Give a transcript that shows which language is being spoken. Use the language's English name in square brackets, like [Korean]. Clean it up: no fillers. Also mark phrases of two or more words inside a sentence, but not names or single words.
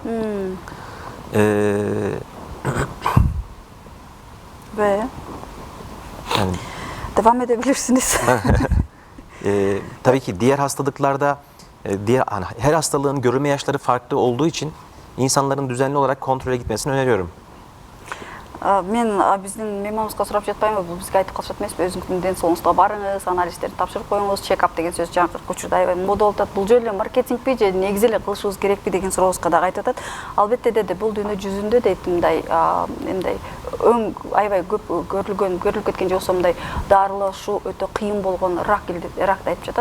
[Turkish] Ve Yani, devam edebilirsiniz. Tabii ki diğer hastalıklarda her hastalığın görülme yaşları farklı olduğu için insanların düzenli olarak kontrole gitmesini öneriyorum. [Kyrgyz] Мен биздин мейманыбызга сурап жатпаймынбы, бул бизге айтып калышат эмеспи, өзүңүздүн ден соолугуңузга барыңыз, анализдерди тапшырып коюңуз, чекап деген сөз жаңыркы учурда аябай мода болуп атат. Бул жөн эле маркетингпи же негизи эле кылышыбыз керекпи деген сурообузга дагы айтып атат. Албетте деди, бул дүйнө жүзүндө дейт мындай өң аябай көп көрүлүп кеткен же болсо мындай дарылашуу өтө кыйын болгон ракты айтып жатат.